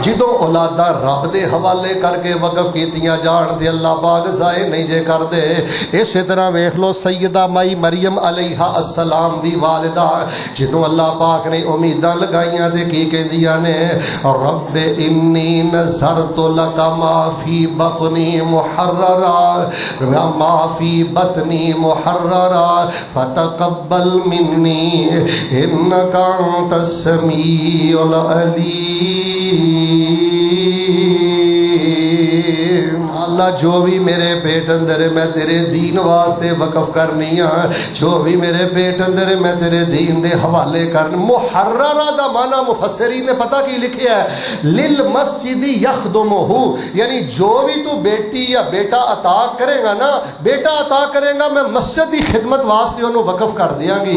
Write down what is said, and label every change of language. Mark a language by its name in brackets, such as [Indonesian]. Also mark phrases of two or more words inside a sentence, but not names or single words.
[Punjabi] جدوں اولاداں رب دے حوالے کر کے وقف کیتیاں جان تے اللہ پاک ضائع نہیں جے کر دے۔ اسی طرح ویکھ لو سیدہ مائی مریم علیہ السلام دی والدہ جدوں اللہ پاک نے امیداں لگائیاں تے کی کہندیاں نے [Arabic] رب انی نذرت لک ما فی بطنی محررا ما فی بطنی محررا فتقبل منی انک انت السمیع العلیم۔ [Punjabi] اللہ جو بھی میرے پیٹ اندر ہے میں تیرے دین واسطے وقف کرنی ہاں، جو بھی میرے پیٹ اندر ہے میں تیرے دین دے حوالے کرنی۔ محررہ دا معنی مفسرین نے پتہ کی لکھیا ہے [Arabic] للمسجد یخدمہ، [Punjabi] یعنی جو بھی تو بیٹی یا بیٹا عطا کرے گا نا، بیٹا عطا کرے گا میں مسجد دی خدمت واسطے انہوں وقف کر دیاں گی۔